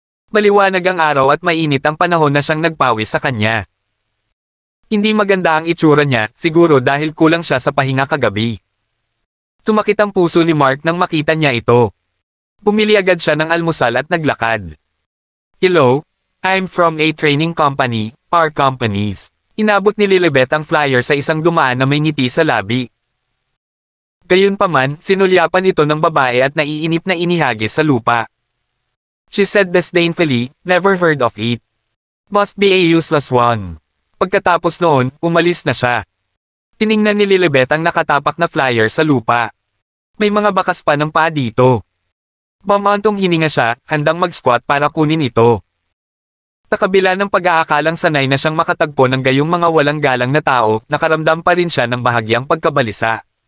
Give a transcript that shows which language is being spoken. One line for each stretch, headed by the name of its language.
Filipino: Maliwanag ang araw at mainit ang panahon na siyang nagpawis sa kanya. Hindi maganda ang itsura niya, siguro dahil kulang siya sa pahinga kagabi. Sumakit ang puso ni Mark nang makita niya ito. Bumili agad siya ng almusal at naglakad.
English: Hello, I'm from a training company, Par Companies.
Filipino: Inabot ni Lilibeth ang flyer sa isang dumaan na may ngiti sa labi. Gayunpaman, sinulyapan ito ng babae at naiinip na inihagis sa lupa.
English: She said disdainfully, never heard of it. Must be a useless one.
Filipino: Pagkatapos noon, umalis na siya. Tiningnan ni Lilibeth ang nakatapak na flyer sa lupa. May mga bakas pa ng paa dito. Mamantong hininga siya, handang mag-squat para kunin ito. Sa kabila ng pag-aakalang sanay na siyang makatagpo ng gayong mga walang galang na tao, nakaramdam pa rin siya ng bahagyang pagkabalisa.